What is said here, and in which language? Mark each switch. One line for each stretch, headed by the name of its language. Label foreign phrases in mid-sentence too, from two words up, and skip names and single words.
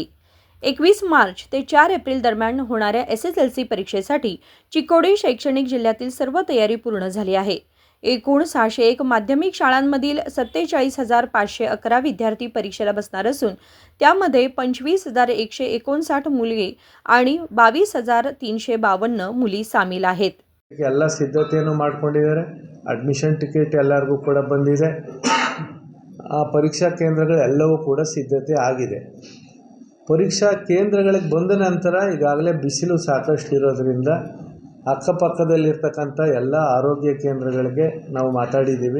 Marathi: 21 मार्च ते 4 एप्रिल दरम्यान होणाऱ्या SSLC परीक्षेसाठी चिकोडी शैक्षणिक जिल्ह्यातील सर्व तयारी पूर्ण झाली आहे। एकूण 601 माध्यमिक शाळांमधील 47,511 विद्यार्थी परीक्षेला बसणार असून त्यामध्ये 25,159 मुलगे आणि 22,352 मुली सामील आहेत।
Kannada: ಎಲ್ಲ ಸಿದ್ಧತೆಯನ್ನು ಮಾಡಿಕೊಂಡಿದ್ದಾರೆ।
English: admission ticket
Kannada: ಎಲ್ಲರಿಗೂ ಕೂಡ ಬಂದಿದೆ। ಆ ಪರೀಕ್ಷಾ ಕೇಂದ್ರಗಳೆಲ್ಲವೂ ಕೂಡ ಸಿದ್ಧತೆ ಆಗಿದೆ। ಪರೀಕ್ಷಾ ಕೇಂದ್ರಗಳಿಗೆ ಬಂದ ನಂತರ ಈಗಾಗಲೇ ಬಿಸಿಲು ಸಾಕಷ್ಟು ಇರೋದ್ರಿಂದ ಅಕ್ಕಪಕ್ಕದಲ್ಲಿರ್ತಕ್ಕಂಥ ಎಲ್ಲ ಆರೋಗ್ಯ ಕೇಂದ್ರಗಳಿಗೆ ನಾವು ಮಾತಾಡಿದ್ದೀವಿ।